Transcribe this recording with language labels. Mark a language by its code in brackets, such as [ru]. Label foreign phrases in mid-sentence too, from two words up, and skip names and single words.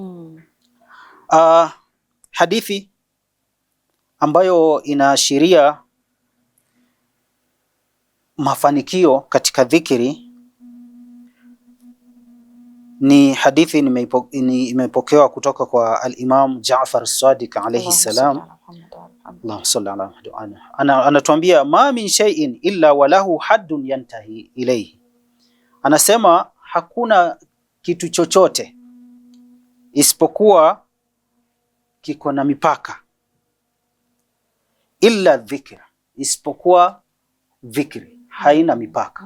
[sw] Hadithi ambayo inaashiria mafanikio katika dhikri ni hadithi imepokewa kutoka kwa al-Imam Jaafar as-Sadiq [ar] عليه السلام. اللهم صل على محمد. [sw] Anatuambia [ar] ما من شيء إلا وله حد ينتهي إليه. [sw] Anasema hakuna kitu chochote isipokuwa kiko na mipaka, [ar] إلا الذكر, [sw] isipokuwa dhikri haina mipaka.